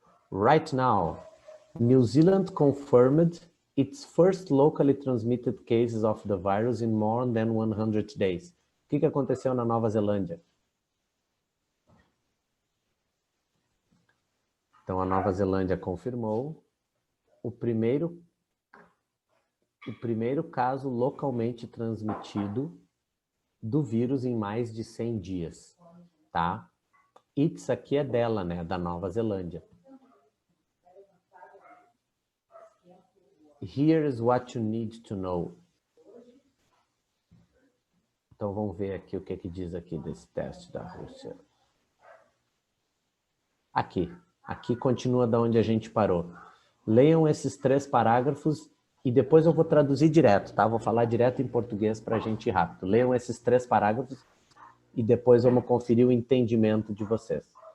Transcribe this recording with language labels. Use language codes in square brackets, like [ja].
[en] Right now, New Zealand confirmed its first locally transmitted cases of the virus in more than 100 days. [pt] O que aconteceu na Nova Zelândia? Então, a Nova Zelândia confirmou o primeiro caso localmente transmitido do vírus em mais de 100 dias, tá? It's aqui é dela, né, da Nova Zelândia. [en] Here's what you need to know. [pt] Então vamos ver aqui o que diz aqui desse teste da Rússia. Aqui continua da onde a gente parou. Leiam esses 3 parágrafos e depois eu vou traduzir direto, tá? Vou falar direto em português para a gente ir rápido. Leiam esses 3 parágrafos e depois vamos conferir o entendimento de vocês.